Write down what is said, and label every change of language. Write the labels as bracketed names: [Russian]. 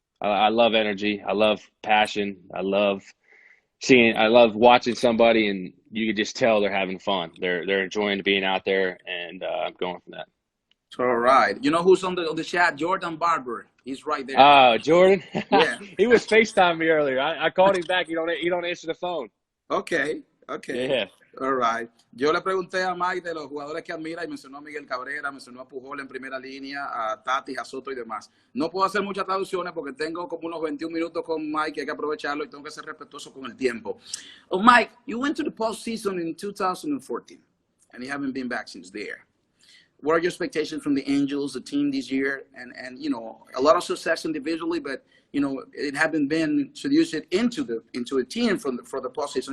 [English] I love energy. I love passion. I love watching somebody, and you could just tell they're having fun. They're enjoying being out there, and I'm going from that. All right. You know who's on the chat? Jordan Barber. He's right there. Jordan. Yeah. He was FaceTiming me earlier. I called him back. You don't answer the phone. Okay. Yeah. All right. [Spanish] Yo le pregunté a Mike de los jugadores que admira y mencionó a Miguel Cabrera, mencionó a Pujols en primera línea, a Tatis, a Soto y demás. No puedo hacer muchas traducciones porque tengo como unos 21 minutos con Mike, hay que aprovecharlo y tengo que ser respetuoso con el tiempo. [English] Oh, Mike, you went to the postseason in 2014 and you haven't been back since there. What are your expectations from the Angels, the team this year? And a lot of success individually, but it haven't been seduced into a team for the postseason.